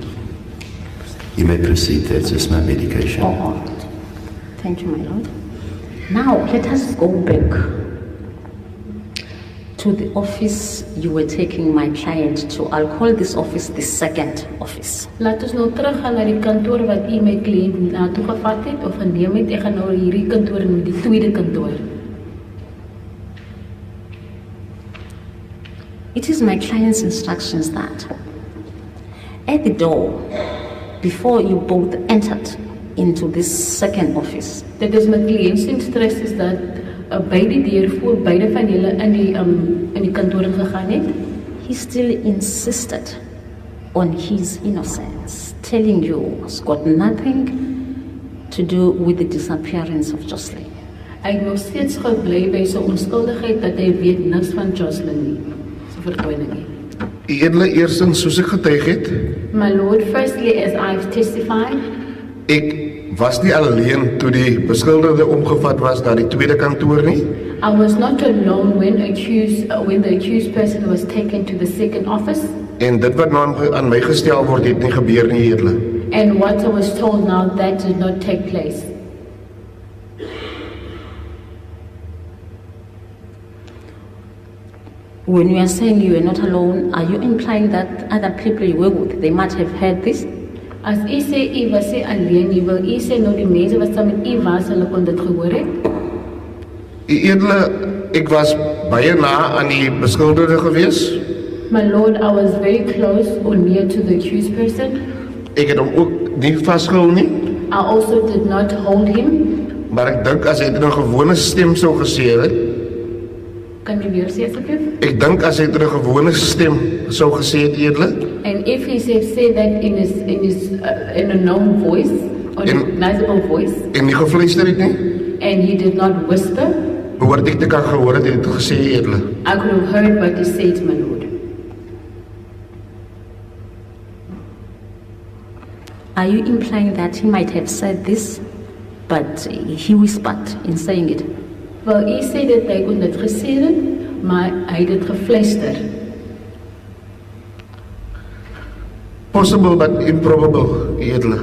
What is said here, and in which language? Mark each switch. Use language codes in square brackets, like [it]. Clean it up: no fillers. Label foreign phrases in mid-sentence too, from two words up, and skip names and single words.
[en] You may proceed. That's just my medication. Oh, all right. Thank you, my lord. Now, let us go back to the office you were taking my client to. I'll call this office the second office. [af] Laat ons nou teruggaan na die kantoor wat u my kliënt na toe gevat het of geneem het. Ek gaan nou hierdie kantoor noem die tweede kantoor. [en] It is my client's instructions that at the door, before you both entered into this second office, [af] Dit is my kliënt se instruksies dat by die deur voor beide van julle in die kantoor gegaan het. [en] he still insisted on his innocence, telling you it's got nothing to do with the disappearance of Joshlin. [af] Hy het nog steeds gebly by sy onskuldigheid dat hy weet niks van Joshlin nie. Sy verdwyning nie. Eerlik, eerstens, soos ek getuig het, [en] My lord, firstly, as I've testified, [af] ek was nie alleen toe die beskuldigde omgevat was na die tweede kantoor nie. [en] I was not alone when the accused person was taken to the second office. [af] En dit wat nou aan my gestel word, het nie gebeur nie, eerlik. [en] And what I was told now, that did not take place. When you are saying you are not alone, are you implying that other people you were with, they might have heard this? [af] As u sê u was nie alleen nie, wil u sê nou die mense wat saam met u was, hulle kon dit gehoor het? Edele, ek was baie na aan die beskuldigde gewees. [en] My Lord, I was very close or near to the accused person. [af] Ek het hom ook nie vasgehou nie, [en] I also did not hold him. [af] maar ek dink as hy dit in 'n gewone stem sou gesê het, Kan jy weer sê asseblief? ek dink as hy dit in 'n gewone stem sou gesê het, Edele, [en] And if he said that in a known voice, or a recognizable voice, [af] en nie gefluister het nie, [en] and he did not whisper, [af] behoort ek te kan gehoor het hy het gesê, Edele. [en] I could have heard what he said, my Lord. Are you implying that he might have said this, but he whispered in saying it? [af] Wel, u sê dat hy kon dit gesê het, maar hy het dit gefluister. [en] Possible but improbable, Edele.